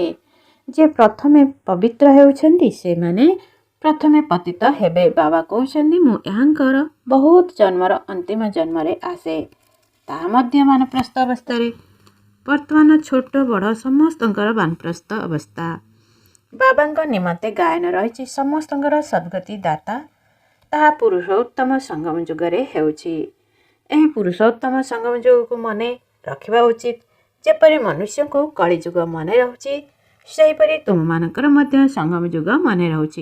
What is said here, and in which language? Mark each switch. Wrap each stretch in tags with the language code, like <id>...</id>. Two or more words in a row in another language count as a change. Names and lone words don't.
<or>ଯେ ପ୍ରଥମେ ପବିତ୍ର ହେଉଛନ୍ତି, ସେ ମାନେ ପ୍ରଥମେ ପତିତ ହେବେ। ବାବା କହୁଛନ୍ତି ମୁଁ ଏହାଙ୍କର ବହୁତ ଜନ୍ମର ଅନ୍ତିମ ଜନ୍ମ ରେ ଆସେ, ତା ମଧ୍ୟ ବାନପ୍ରସ୍ଥ ଅବସ୍ଥା ରେ। ବର୍ତ୍ତମାନ ଛୋଟ ବଡ଼ ସମସ୍ତଙ୍କର ବାନପ୍ରସ୍ଥ ଅବସ୍ଥା। ବାବାଙ୍କ ନିମନ୍ତେ ଗାୟନ ରହିଛି ସମସ୍ତଙ୍କର ସଦ୍ଗତି ଦାତା। ତାହା ପୁରୁଷୋତ୍ତମ ସଙ୍ଗମ ଯୁଗରେ ହେଉଛି। ଏହି ପୁରୁଷୋତ୍ତମ ସଙ୍ଗମ ଯୁଗକୁ ମନେ ରଖିବା ଉଚିତ। ଯେପରି ମନୁଷ୍ୟଙ୍କୁ କଳିଯୁଗ ମନେ ରହୁଛି, ସେହିପରି ତୁମମାନଙ୍କର ମଧ୍ୟ ସଙ୍ଗମ ଯୁଗ ମନେ ରହୁଛି।</or>